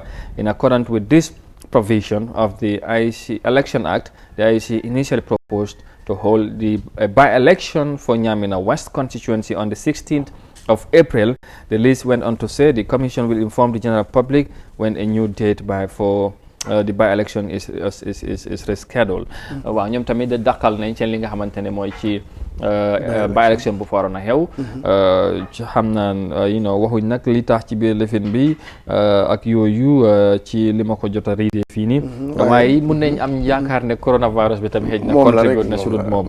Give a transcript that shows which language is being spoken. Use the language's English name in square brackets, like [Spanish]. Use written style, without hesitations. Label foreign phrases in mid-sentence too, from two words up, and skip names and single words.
[English] In accordance with this provision of the IEC Election Act, the IEC initially proposed to hold the by-election for Nyamina West constituency on the 16th of April. The list went on to say the Commission will inform the general public when a new date for the by-election is rescheduled. [Wolof] waaw ñoom tamit dàqal nañ seen li nga xamante ne mooy ci by-election bu fa waroon a xew xam naa waxuñ nag li tax ci biir lefin bi ak yooyu ci li ma ko jot a riidee fii nii waaye mun nañ am yaakaar ne coronavirus bi tam xëj na contribute na sulut moom